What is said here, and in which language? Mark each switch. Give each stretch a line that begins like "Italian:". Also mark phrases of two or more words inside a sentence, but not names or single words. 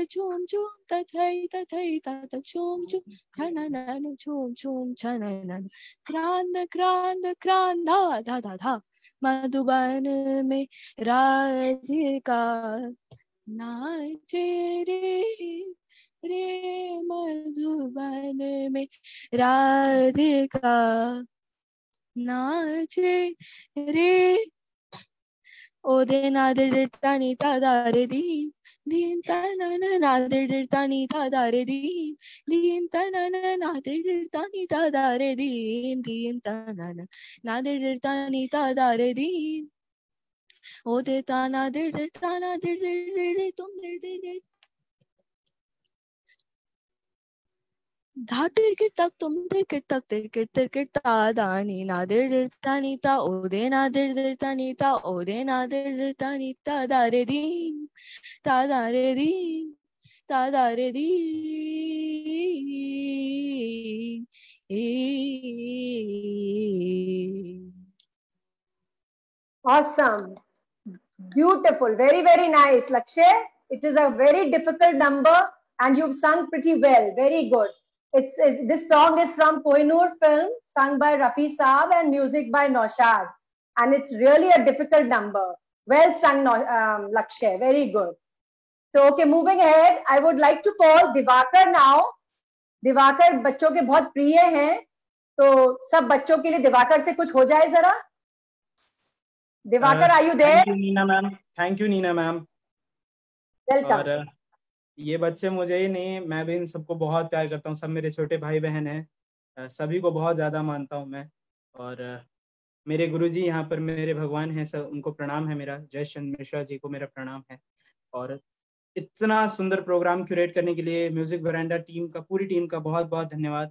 Hindi: झूम झूम तथई तथई तात झूम झूम छननन झूम झूम छननन, क्रांद क्रांद क्रांद धा धा धा धा, मधुबन में राधिका नाचे रे रे, मधुबन में राधिका नाचे रे, ओदे नादे तानी तादारे दी, दीम ताना ना दिर तानी तादारे दीम दीम ताना ना दिर तानी तादारे दीम ताना ना दिर तानी तादारे दीम ओ दे ताना दिर ताना दिर तुम दिर धा तिर तक तुम तिर तक तिर ता दानी ना दिर तानी ता ओ दे ना दिर तानी ता ओ दे ना दिर तानी ता दारे दीम ता दारे दीम ता दारे दीम
English: Awesome. Beautiful. Very, very nice, Lakshay. It is a very difficult number and you've sung pretty well. Very good. This song is from Kohinoor film, sung by Rafi Saab and music by Naushad. And it's really a difficult number. Well sung, Lakshay. Very good. So, okay, moving ahead, I would like to call Divakar now.
Hindi: Divakar बच्चों के बहुत प्रिय हैं, तो सब बच्चों के लिए दिवाकर से कुछ हो जाए जरा. दिवाकर,
English: are you there? Thank you, Neena ma'am. Thank you, Neena ma'am. Welcome.
Hindi: और ये बच्चे मुझे ही नहीं, मैं भी इन सबको बहुत प्यार करता हूँ. सब मेरे छोटे भाई बहन हैं, सभी को बहुत ज़्यादा मानता हूँ मैं. और मेरे गुरुजी यहाँ पर मेरे भगवान हैं, सब उनको प्रणाम है मेरा. जयेश चंद्र मिश्रा जी को मेरा प्रणाम है. और इतना सुंदर
English: program curate
Hindi: करने के लिए म्यूजिक वरांडा टीम का, पूरी टीम का बहुत बहुत धन्यवाद.